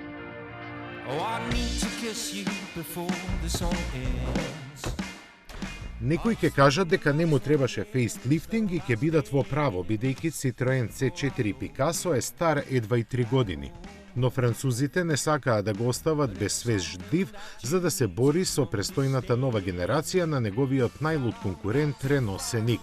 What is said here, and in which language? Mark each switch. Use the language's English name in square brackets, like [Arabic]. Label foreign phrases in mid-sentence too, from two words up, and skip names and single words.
[English] Oh, I need to kiss you before this all ends. [Macedonian] Некои ќе кажат дека не му требаше фейслифтинг и ќе бидат во право, бидејќи Citroen C4 Picasso е стар едва и 3 години. Но французите не сакаат да го остават без свеж див, за да се бори со престојната нова генерација на неговиот најлуд конкурент Renault Scenic.